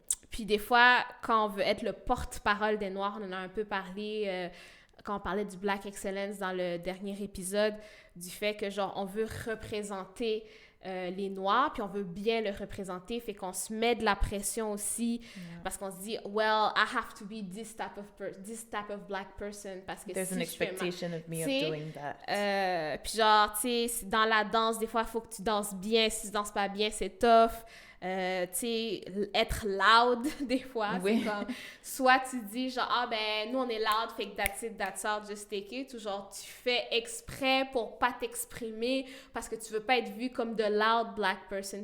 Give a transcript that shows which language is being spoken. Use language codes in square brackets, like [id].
[fr] Puis des fois, quand on veut être le porte-parole des Noirs, on en a un peu parlé quand on parlait du Black Excellence dans le dernier épisode, du fait que, genre, on veut représenter les Noirs, puis on veut bien le représenter, fait qu'on se met de la pression aussi, parce qu'on se dit, [en] well, I have to be this type of black person, [fr] parce que [en] there's an expectation of me of doing that. [fr] Puis genre, tu sais, dans la danse, des fois, il faut que tu danses bien, si tu danses pas bien, c'est tough. Tu sais, être loud, des fois, c'est comme, soit tu dis, genre, ah, ben, nous, on est loud, fait que [en] that's it, that's all, just take it, [fr] ou genre, tu fais exprès pour pas t'exprimer, parce que tu veux pas être vu comme [en] the loud black person.